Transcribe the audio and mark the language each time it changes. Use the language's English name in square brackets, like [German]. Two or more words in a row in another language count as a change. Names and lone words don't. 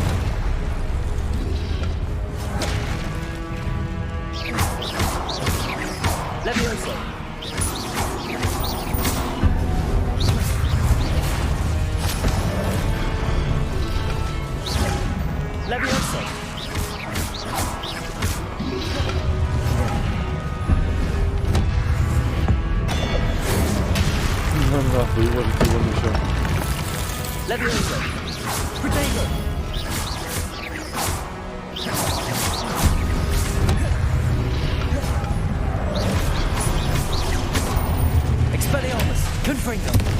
[Latin] Leviosa! Leviosa! [Russian] Нахуй, его еще. [Latin] Leviosa! Protego! Expelliarmus! Confringo!